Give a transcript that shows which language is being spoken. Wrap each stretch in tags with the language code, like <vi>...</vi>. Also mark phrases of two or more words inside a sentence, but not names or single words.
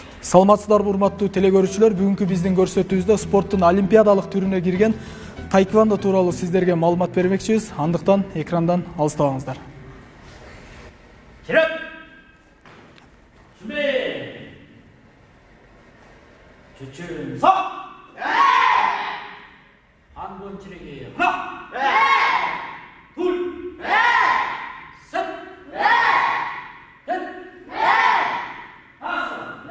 <ky>Саламатсыздарбы урматтуу телекөрүүчүлөр, бүгүнкү биздин көрсөтүүбүздө спорттун олимпиадалык түрүнө кирген таеквондо тууралуу сиздерге маалымат бермекчибиз. Андыктан экрандан алыстабаңыздар. Чирек!</ky> <ko>준비! 주춤 서! 한번 치르기 하나! 둘! 셋! 넷! 다섯!</ko>